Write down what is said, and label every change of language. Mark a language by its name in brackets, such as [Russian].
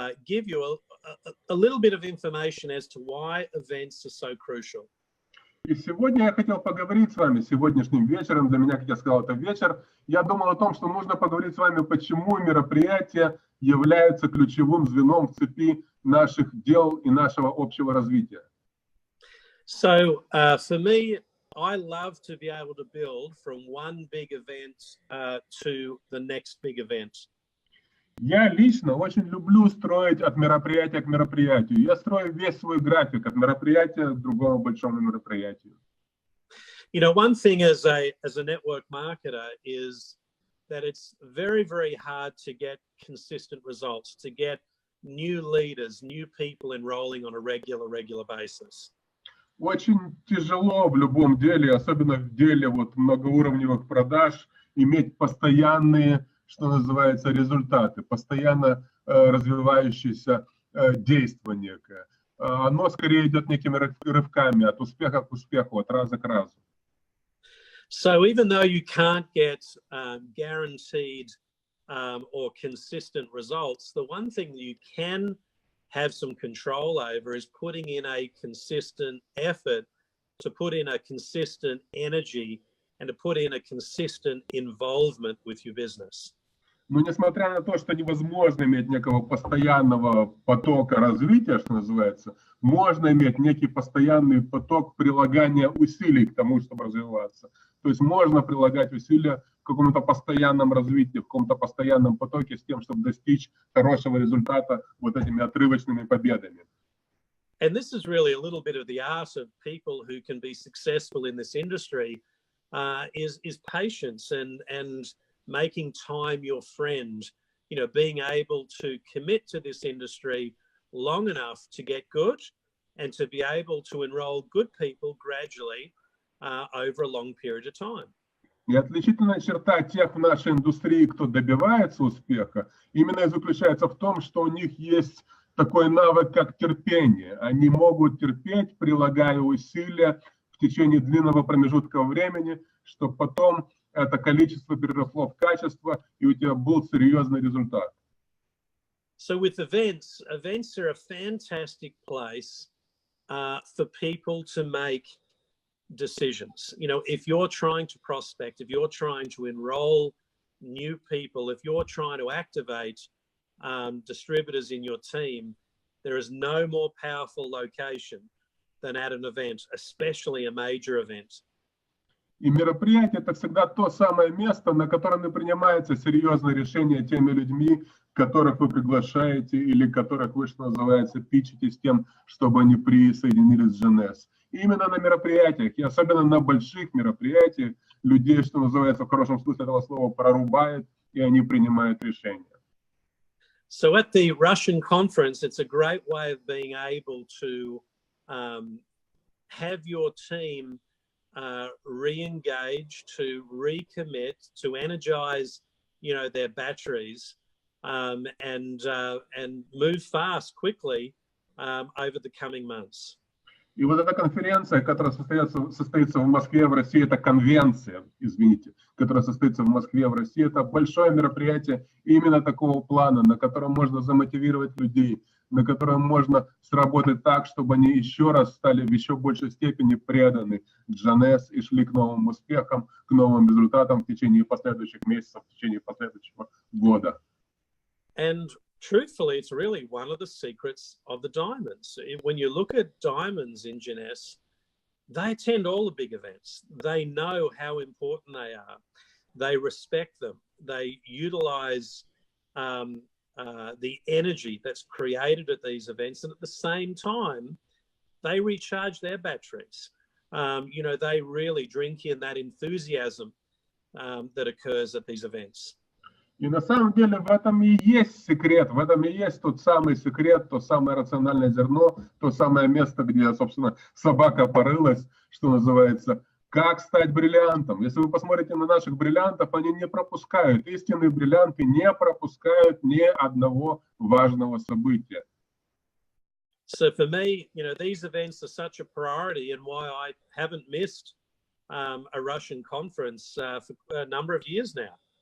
[English] Give you a little bit of information as to why events are so crucial. [Russian] И сегодня я хотел поговорить с вами, сегодняшним вечером, для меня, как я сказал, это вечер, я думал о том, что нужно поговорить с вами, почему мероприятия являются ключевым звеном в цепи наших дел и нашего общего развития. [English] So, for me, I love to be able to build from one big event to the next big event. [Russian] Я лично очень люблю строить от мероприятия к мероприятию. Я строю весь свой график от мероприятия к другому большому мероприятию. [English] You know, one thing as a network marketer is that it's very, very hard to get consistent results, to get new leaders, new people enrolling on a regular basis. [Russian] Очень тяжело в любом деле, особенно в деле многоуровневых продаж, иметь постоянные, что называется, результаты, постоянно развивающееся действие некое. Оно скорее идет некими рывками от успеха к успеху, от раза к разу. [English] So even though you can't get guaranteed or consistent results, the one thing that you can have some control over is putting in a consistent effort, to put in a consistent energy, and to put in a consistent involvement with your business. [Russian] Но несмотря на то, что невозможно иметь некого постоянного потока развития, что называется, можно иметь некий постоянный поток прилагания усилий к тому, чтобы развиваться. То есть можно прилагать усилия в каком-то постоянном развитии, в каком-то постоянном потоке с тем, чтобы достичь хорошего результата этими отрывочными победами. [English] And this is really a little bit of the art of people who can be successful in this industry, is patience and making time your friend, you know, being able to commit to this industry long enough to get good and to be able to enroll good people gradually over a long period of time. [Russian] И отличительная черта тех в нашей индустрии, кто добивается успеха, именно и заключается в том, что у них есть такой навык, как терпение. Они могут терпеть, прилагая усилия в течение длинного промежутка времени, чтобы потом это количество переросло в качество, и у тебя был серьезный результат. [English] So with events are a fantastic place for people to make decisions. You know, if you're trying to prospect, if you're trying to enroll new people, if you're trying to activate distributors in your team, there is no more powerful location than at an event, especially a major event. [Russian] И мероприятие – это всегда то самое место, на котором и принимаются серьезные решения теми людьми, которых вы приглашаете или которых вы, что называется, питчите с тем, чтобы они присоединились к Jeunesse. И именно на мероприятиях, и особенно на больших мероприятиях, людей, что называется, в хорошем смысле этого слова, прорубает, и они принимают решения. [English] So at the Russian conference, it's a great way of being able to have your team re-engage, to recommit, to energize, their batteries, and move fast, quickly over the coming months. [Russian] И вот эта конференция, которая состоится в Москве, в России, это конвенция, извините, которая состоится в Москве, в России, это большое мероприятие именно такого плана, на котором можно замотивировать людей, на котором можно сработать так, чтобы они еще раз стали в еще большей степени преданы Jeunesse и шли к новым успехам, к новым результатам в течение последующих месяцев, в течение последующего года. [English] And truthfully, it's really one of the secrets of the diamonds. When you look at diamonds in Jeunesse, they attend all the big events. They know how important they are. They respect them. They utilize the energy that's created at these events. And at the same time, they recharge their batteries. They really drink in that enthusiasm that occurs at these events. [Russian] И на самом деле в этом и есть секрет, в этом и есть тот самый секрет, то самое рациональное зерно, то самое место, где, собственно, собака порылась, что называется, как стать бриллиантом. Если вы посмотрите на наших бриллиантов, они не пропускают, истинные бриллианты не пропускают ни одного важного события. [English] So for me, these events are such a priority, and why I haven't missed a Russian conference for a number of years now.